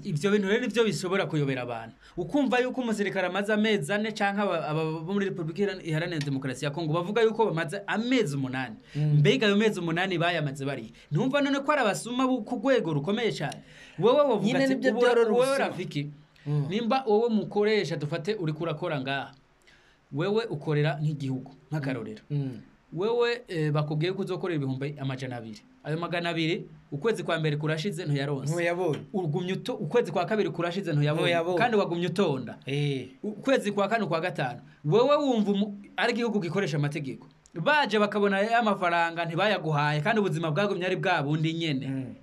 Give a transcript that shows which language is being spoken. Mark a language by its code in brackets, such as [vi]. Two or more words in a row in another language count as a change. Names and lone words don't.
[rw] Ibyo bintu rero nibyo bishobora kuyobera abantu. Ukumva yuko umusirikare amaze amezi 4 cyangwa abo muri Repubulika Iharanira Demokarasi ya Kongo bavuga yuko bamaze amezi 8. [rn] Mbega ayo mezi 8 bayamaze bari, ntumva none ko ari abasuma ku rwego rukomeye cyane. Wowe wavuga ati wowe rafiki, nimba wowe mukoresha dufate uri kurakora ngaha, wewe ukorera nk'igihugu nk'akarorero, wewe bakubwiye ko uzokorera 200. Ayo 200 ukwezi kwa mbere kurashize ntuyaronse, ugumye ukwezi kwa kabiri kurashize ntuyabonye, kandi wagumye utonda. Ukwezi kwa 4 kwa 5 wewe wumva ari igihugu gikoresha amategeko, baje bakabona amafaranga ntibayaguhaye, kandi ubuzima bwagumye ari bwa bundi nyene.